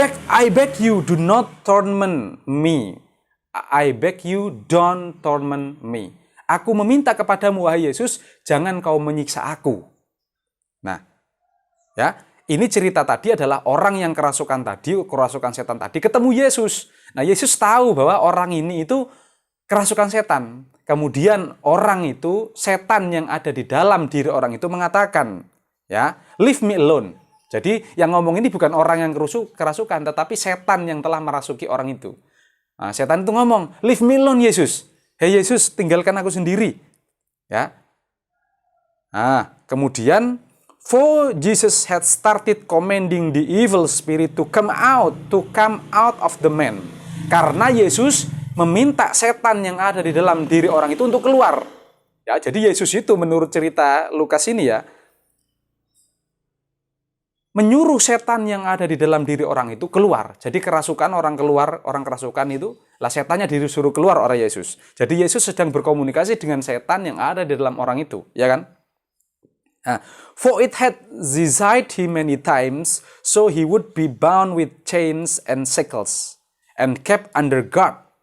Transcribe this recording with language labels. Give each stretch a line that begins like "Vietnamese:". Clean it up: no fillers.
English: I beg you, do not torment me. I beg you, don't torment me.
Indonesian: Aku meminta kepadamu, wahai Yesus, jangan kau menyiksa aku. Nah, ya, ini cerita tadi adalah orang yang kerasukan setan tadi, ketemu Yesus. Nah, Yesus tahu bahwa orang ini itu kerasukan setan. Kemudian orang itu, setan yang ada di dalam diri orang itu mengatakan, ya, leave me alone. Jadi yang ngomong ini bukan orang yang kerasukan, tetapi setan yang telah merasuki orang itu. Nah, setan itu ngomong,
English: leave me alone, Yesus.
Indonesian: Hei Yesus, tinggalkan aku sendiri. Ya. Kemudian,
English: for Jesus had started commanding the evil spirit to come out of the man.
Indonesian: Karena Yesus meminta setan yang ada di dalam diri orang itu untuk keluar. Ya, jadi Yesus itu menurut cerita Lukas ini ya, menyuruh setan yang ada di dalam diri orang itu keluar. Jadi kerasukan orang kerasukan itu, lah setannya disuruh keluar oleh Yesus. Jadi Yesus sedang berkomunikasi dengan setan yang ada di dalam orang itu, ya kan?
English: For it had desired him many times, so he would be bound with chains and shackles and kept under guard.